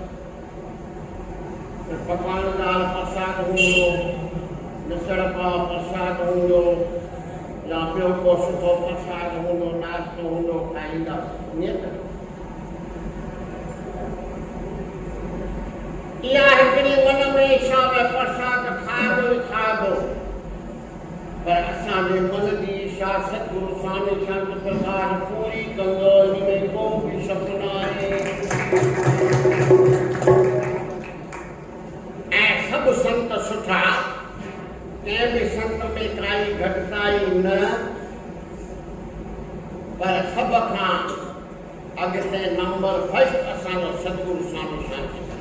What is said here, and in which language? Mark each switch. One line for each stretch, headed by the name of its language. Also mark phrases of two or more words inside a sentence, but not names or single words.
Sindhi: पकवान दाल प्रसाद हूंदो, मिसळ पाव प्रसाद हूंदो, या ॿियो को सुठो प्रसाद हूंदो, नाश्तो हूंदो, खाईंदा ईअं त। इहा हिकिड़ी मन में इच्छा में प्रसाद खाइबो ई खाइबो, पर असांजे मन जी इच्छा सतगुरु स्वामी संत प्रकाश पूरी कंदो, इन में को बि शक न आहे। ऐं सभु संत सुठा, कंहिं बि संत में काई घटिताई न, पर सभ खां अॻिते
English: number first
Sindhi: असांजो सतगुरु स्वामी संत।